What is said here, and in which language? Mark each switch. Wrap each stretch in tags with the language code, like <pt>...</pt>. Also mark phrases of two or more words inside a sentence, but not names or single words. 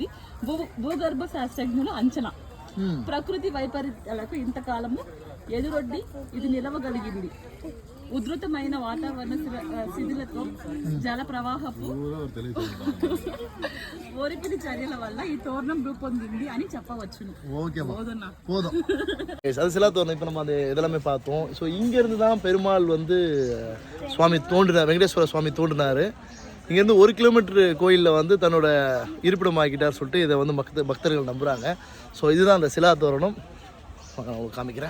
<te>భూగర్భ శాస్త్రజ్ఞుల అంచనా ప్రకృతి వైపరీత్యాలకు ఇంతకాలము ఎదురొడ్డి ఇది నిలవగలిగింది. ఉధృతమైన వాతావరణ శిథిలతో జల ప్రవాహపు ఓరిపిడి చర్యల వల్ల ఈ తోరణం రూపొందింది అని చెప్పవచ్చును.</te> <ta>அது சிலா தோரணம். இப்போ நம்ம அந்த இதெல்லாமே பார்த்தோம். ஸோ இங்கேருந்து தான் பெருமாள் வந்து சுவாமி தோன்றினார், வெங்கடேஸ்வர சுவாமி தோன்றினார். இங்கேருந்து 1 கிலோமீட்டர் கோயிலில் வந்து தன்னோட இருப்பிடம் ஆக்கிட்டார் சொல்லிட்டு இதை வந்து பக்தர்கள் நம்புகிறாங்க. ஸோ இதுதான் அந்த சிலா தோரணம். காமிக்கிறேன்.</ta>